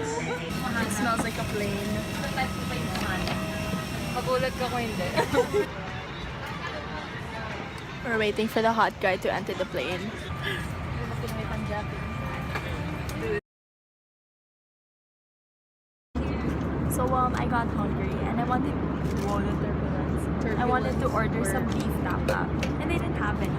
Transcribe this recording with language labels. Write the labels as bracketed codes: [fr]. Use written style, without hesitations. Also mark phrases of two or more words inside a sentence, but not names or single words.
[en] It smells like a plane. [tl] Magulat ka ko hindi. [en] We're waiting for the hot guy to enter the plane. So I got hungry and I wanted I wanted to order some beef tapa and they didn't have any.